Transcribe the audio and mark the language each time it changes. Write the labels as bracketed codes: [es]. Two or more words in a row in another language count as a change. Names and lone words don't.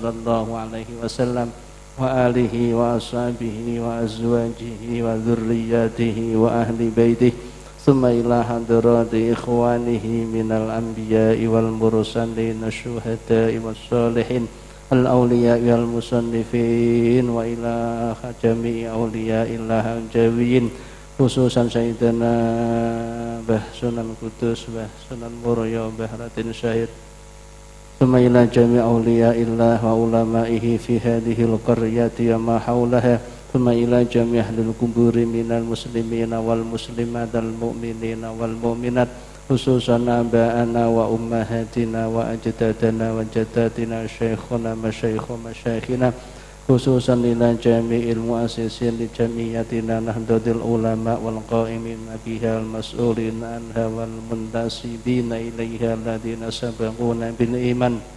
[ar] الله عليه وسلم وآله وأصحابه وأزواجه وذرياته وأهل بيته ثم إلى حضرات إخوانه من الأنبياء والمرسلين الشهداء والصالحين الأولياء والمصنفين وإلى جميع أولياء الله الجاويين خصوصا سيدنا Mbah Sunan Kudus, Mbah Sunan Muria, Mbah Raden Syahid. ثم إلى جميع أولياء الله وعلمائه في هذه القرية وما حولها ثم إلى جميع أهل القبور من المسلمين والمسلمات المؤمنين والمؤمنات خصوصا آباءنا وأمهاتنا وأجدادنا وجداتنا شيخنا مشايخ مشايخنا خصوصا إلى جميع المؤسسين لجمعيتنا نهضة العلماء والقائمين بها المسؤولين عنها والمنتسبين إليها الذين سبقونا بالإيمان